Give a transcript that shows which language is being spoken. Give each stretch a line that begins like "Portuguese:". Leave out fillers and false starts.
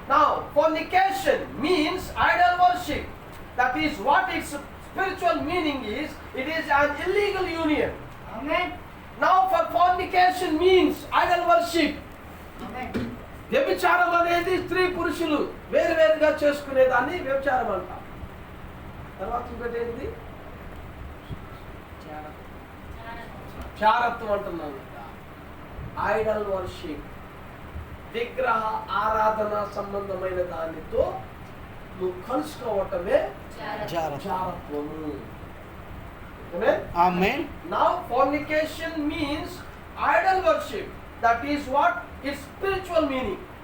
English: Now, fornication means idol worship. That is what its spiritual meaning is. It is an illegal union. Amen. Now, for fornication means idol worship. Amen.
Telugu: వ్యభిచారం అనేది స్త్రీ పురుషులు వేరువేరుగా చేసుకునేదాన్ని వ్యభిచారం అంటాం. తర్వాత ఇంకోటి ఏంటి? చారత్వం అంటున్నాను. ఐడల్ వర్షిప్, విగ్రహ ఆరాధన సంబంధమైన దానితో నువ్వు కలుసుకోవటమే చారత్వము. ఆమేన్.
English: Now fornication means idol worship. That is what its spiritual meaning.